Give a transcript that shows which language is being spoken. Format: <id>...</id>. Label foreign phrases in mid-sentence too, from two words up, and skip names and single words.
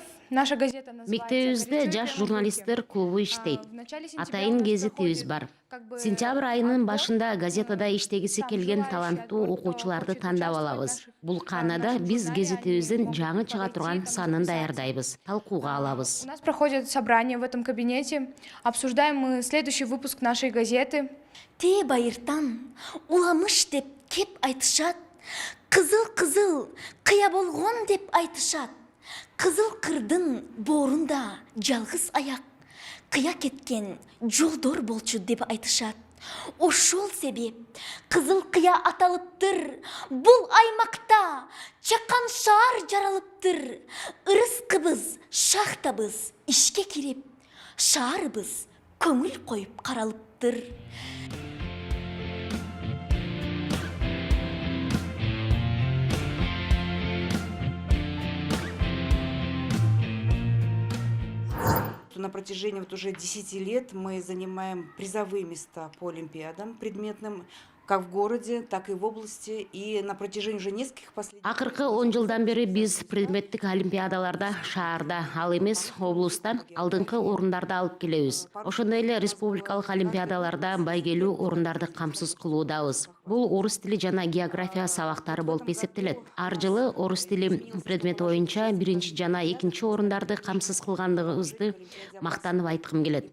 <ru>Наша газета называется</ru> <ky>Мектебибизде жаш журналисттер клубу иштейт. Атайын гезитибиз бар. Сентябрь айынын башында газетада иштегиси келген таланттуу окуучуларды тандап алабыз. Бул каанада биз гезитибиздин жаңы чыга турган санын даярдайбыз, талкууга алабыз.</ky> <ru>У нас проходят собрания в этом кабинете. Обсуждаем мы следующий выпуск нашей газеты.</ru> <ky>Те байыртан уламыш деп кеп айтышат. Кызыл кыя болгон деп айтышат. Кызыл кырдын боорунда жалгыз аяк кыя кеткен жолдор болчу деп айтышат. Ошол себеп кызыл кыя аталыптыр. Бул аймакта чакан шаар жаралыптыр. Ырыскыбыз, шахтабыз ишке кирип, шаарыбыз көңүл коюп каралыптыр.</ky> <ru>На протяжении уже 10 лет мы занимаем призовые места по олимпиадам предметным, как в городе, так и в области, и на протяжении уже нескольких последних...</ru> <ky>Акыркы 10 жылдан бери биз предметтик олимпиадаларда шаарда, ал эмес облуста алдыңкы орундарды алып келебиз. Ошондой эле республикалык олимпиадаларда байгелүү орундарды камсыз кылуудабыз. Бул орус тили жана география сабактары болуп эсептелет. Ар жылы орус тили предмети боюнча 1 жана 2 орундарды камсыз кылгандыгыбызды мактанып айткым келет.</ky>